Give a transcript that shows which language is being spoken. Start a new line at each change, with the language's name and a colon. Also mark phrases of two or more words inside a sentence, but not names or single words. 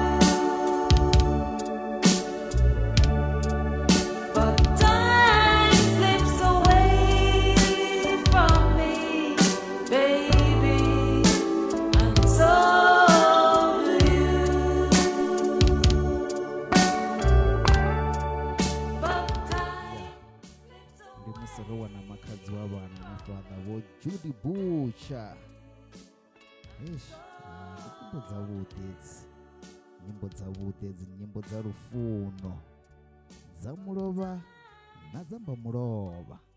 English: But time slips away from me, baby, and so do you. But time slips away.
Venda: ndi musorowa na makhadzi wa vhana na fhaḽa vho Judy Butcher. Eish, ndi nyimbo dzavhuḓi edzi, nyimbo dza lufuno, dza mulovha na dza mbamulovha.